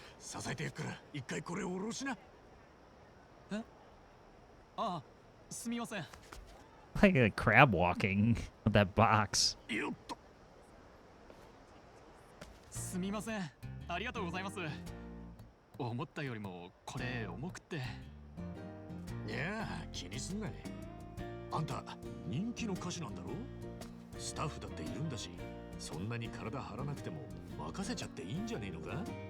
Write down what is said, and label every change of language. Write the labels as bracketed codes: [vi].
[ja] 支えてやっから一回これを下ろしな。え？ああ、すみません。 [en] Like a crab walking with that box. [ja] よっと。すみません。ありがとうございます。思ったよりもこれ重くって。いやあ、気にすんなね。あんた人気の歌手なんだろ？スタッフだっているんだし、そんなに体張らなくても任せちゃっていいんじゃねえのか？